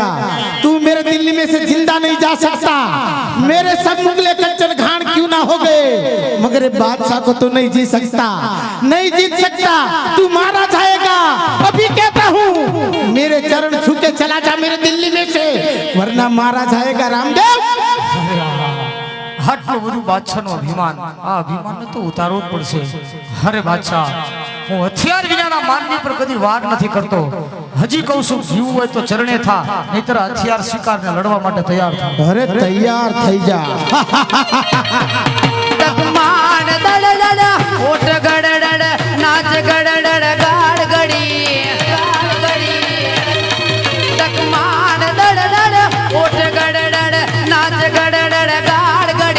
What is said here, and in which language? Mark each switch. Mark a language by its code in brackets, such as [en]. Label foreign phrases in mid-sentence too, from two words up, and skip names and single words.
[hi] तू मेरे दिल्ली में से जिंदा नहीं जा सकता। मेरे सब मुगले कच्चर घाण क्यों ना हो गए, मगर ये बादशाह को तो नहीं जीत सकता, नहीं जीत सकता। तू मारा जाएगा। अभी कहता हूँ मेरे चरण छू के चला जा मेरे दिल्ली में से, वरना मारा जाएगा। रामदेव [gu] આટલું બધું બાદશાહનું અભિમાન, આ અભિમાનને તો ઉતારવું જ પડશે। અરે બાદશાહ, હું હથિયાર વિનાના માનવી પર કદી વાર નથી કરતો। હજી કહું છું, જીવવું હોય તો ચરણે થા, નહીતર હથિયાર સ્વીકારને લડવા માટે તૈયાર થા। अरे तैयार થઈ જા। તકમાન દડડડ ઓટ ગડડડ નાચ ગડડડ ગાડ ગડી તકમાન દડડડ ઓટ ગડડડ નાચ ગડડડ ગાડ